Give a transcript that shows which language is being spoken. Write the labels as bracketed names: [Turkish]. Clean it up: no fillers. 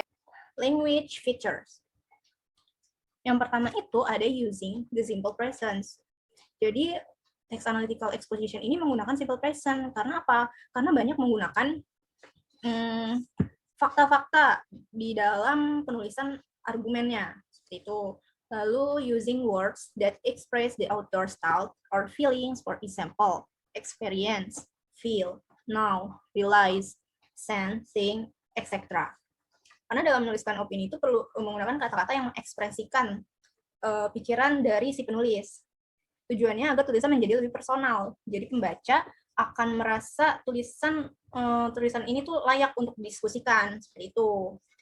[English] Okay. Language features. [Indonesian] Yang pertama itu ada [English] using the simple present. [Indonesian] Jadi text analytical exposition ini menggunakan simple present. Karena apa? Karena banyak menggunakan fakta-fakta di dalam penulisan argumennya. Seperti itu. [English] Lalu using words that express the author's thought or feelings, for example, experience, feel, know, realize, sense, think, etc. [Indonesian] Karena dalam menuliskan opini itu perlu menggunakan kata-kata yang mengekspresikan pikiran dari si penulis. Tujuannya agar tulisan menjadi lebih personal. Jadi pembaca akan merasa tulisan ini tuh layak untuk didiskusikan. Seperti itu.